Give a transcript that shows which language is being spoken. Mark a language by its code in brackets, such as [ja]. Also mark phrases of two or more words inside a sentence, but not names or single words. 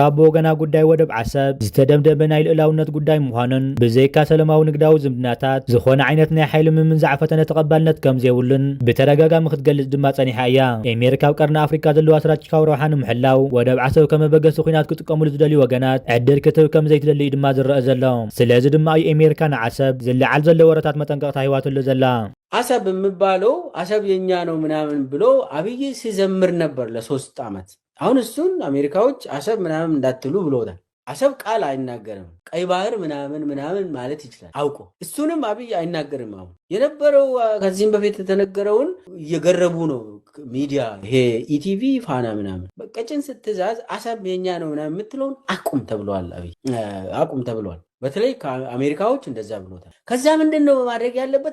[ti] ብወገና ጉዳይ ወደብ ዓሰብ ዝተደምደመ ናይ ልዕላውነት ጉዳይ ምዃኑን ብዘይካ ሰላማዊ ንግዳዊ ዝምድናታት ዝኾነ ዓይነት ናይ ሓይሊ ምምንዛዕ ፈተነ ተቐባልነት ከም ዘይብሉን ብተደጋጋሚ ክትገልጽ ድማ ጸኒሓ እያ ኣሜሪካ ኣብ ቀርኒ ኣፍሪካ ዘለዋ ስትራቴጂካዊ ረብሓ ንምሕላው ወደብ ዓሰብ ከም መበገሲ ኩናት ክጥቀምሉ ዝደልዩ ወገናት ዕድል ክትህብ ከም ዘይትደሊ ድማ ዝረአ ዘሎ ስለዚ ድማ እዩ ኣሜሪካ ንዓሰብ ዝለዓል ዘሎ ወረታት መጠንቀቕታ ህይወትሉ ዘላ [am] አሰብ የሚባለው አሰብ የኛ ነው ምናምን ብሎ አብይ ሲዘምር ነበር ለ3 ዓመት። አሁን እሱን አሜሪካዎች አሰብ ምናምን እንዳትሉ ብሎታል። አሰብ ቃል አይናገርም። ቀይ ባህር ምናምን ምናምን ማለት ይችላል አውቆ። እሱንም አብይ አይናገርም። አሁን የነበረው ከዚህም በፊት የተነገረውን እየገረቡ ነው ሚዲያ፣ ይሄ ኢቲቪ ፋና ምናምን በቀጭን ስትዛዝ አሰብ የኛ ነው ምናምን የምትለውን አቁም ተብሏል። አብይ አቁም ተብሏል። በተለይ ከአሜሪካዎች እንደዛ ብሎታል። ከዛ ምንድነው ማድረግ ያለበት?